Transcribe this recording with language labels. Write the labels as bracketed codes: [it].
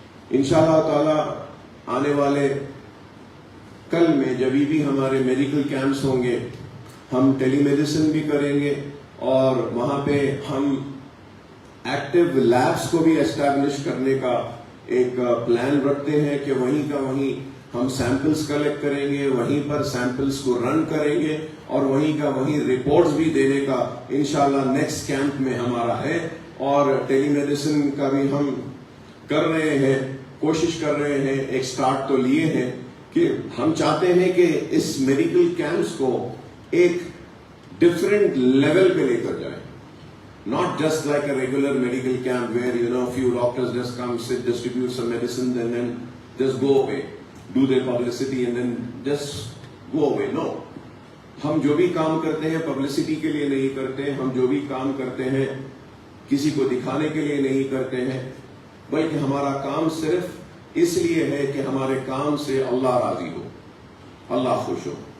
[ur] انشاءاللہ تعالی آنے والے کل میں جبھی بھی ہمارے میڈیکل کیمپس ہوں گے, ہم ٹیلی میڈیسن بھی کریں گے, اور وہاں پہ ہم ایکٹیو لیبس کو بھی اسٹیبلش کرنے کا ایک پلان رکھتے ہیں کہ وہیں کا وہیں ہم سیمپلز کلیکٹ کریں گے, وہیں پر سیمپلز کو رن کریں گے, اور وہیں کا وہیں رپورٹس بھی دینے کا انشاءاللہ نیکسٹ کیمپ میں ہمارا ہے. اور ٹیلی میڈیسن کا بھی ہم کر رہے ہیں, کوشش کر رہے ہیں, ایک سٹارٹ تو لیے ہیں کہ ہم چاہتے ہیں کہ اس میڈیکل کیمپس کو ایک ڈفرینٹ لیول پہ لے کر جائیں. [en] Not just like a regular medical camp where, you know, a few doctors just come, sit, distribute some medicines and then just go away, do their publicity and then just go away. No. [ur] ہم جو بھی کام کرتے ہیں publicity کے لیے نہیں کرتے, ہم جو بھی کام کرتے ہیں کسی کو دکھانے کے لیے نہیں کرتے ہیں, بلکہ ہمارا کام صرف اس لیے ہے کہ ہمارے کام سے اللہ راضی ہو, اللہ خوش ہو.